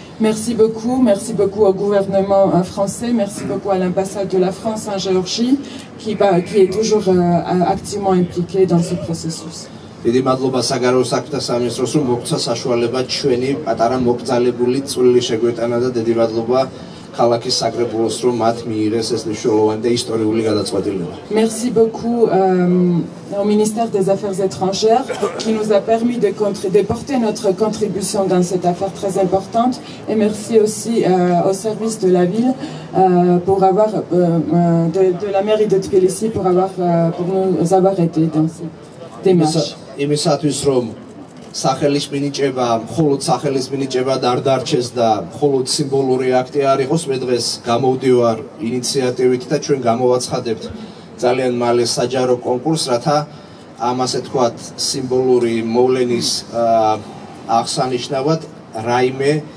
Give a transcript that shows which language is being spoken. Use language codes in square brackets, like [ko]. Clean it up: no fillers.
[fr] Merci beaucoup au gouvernement français, merci beaucoup à l'ambassade de la France en Géorgie qui est toujours activement impliqué dans ce processus. [ka] დიდი მადლობა საგარეო საქმეთა სამინისტროს, რომ მოგცა საშუალება ჩვენი პატარა მოკრძალებული წვლილი შეგვეტანა და დიდი მადლობა ქალაქის საკრებულოს, რომ მათ მიიღეს ეს მნიშვნელოვანი და ისტორიული გადაწყვეტილება. [fr] Merci beaucoup au ministère des Affaires étrangères qui nous a permis de porter notre contribution dans cette affaire très importante, et merci aussi au service de la ville pour avoir de la mairie de Tbilissi pour nous avoir aidés dans cette démarche. [ka] იმისათვის რომ სახელის მინიჭება, მხოლოდ სახელის მინიჭება არ დარჩეს და მხოლოდ სიმბოლური აქტი არ იყოს, მე დღეს გამოვდივარ ინიციატივით და ჩვენ გამოვაცხადებთ ძალიან მალე საჯარო კონკურსს, რათა ამ ასე თქვათ სიმბოლური მოვლენის აღსანიშნავად რაიმე